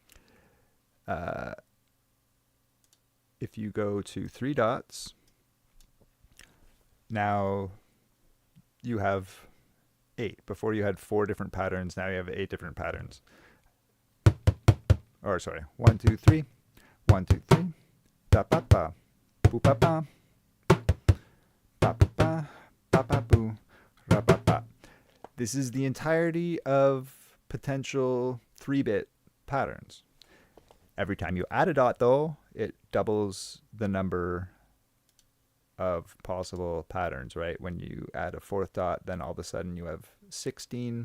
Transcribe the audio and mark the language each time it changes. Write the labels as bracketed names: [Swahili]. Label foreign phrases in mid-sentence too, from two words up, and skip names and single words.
[English] If you go to 3 dots, now you have 8. Before you had 4 different patterns, now you have 8 different patterns. Or sorry, 1, 2, 3, 1, 2, 3, da ba ba, boo ba ba, ba ba ba, ba ba boo, ra ba ba. This is the entirety of potential 3-bit patterns. Every time you add a dot, though, it doubles the number of possible patterns, right? When you add a 4th dot, then all of a sudden you have 16.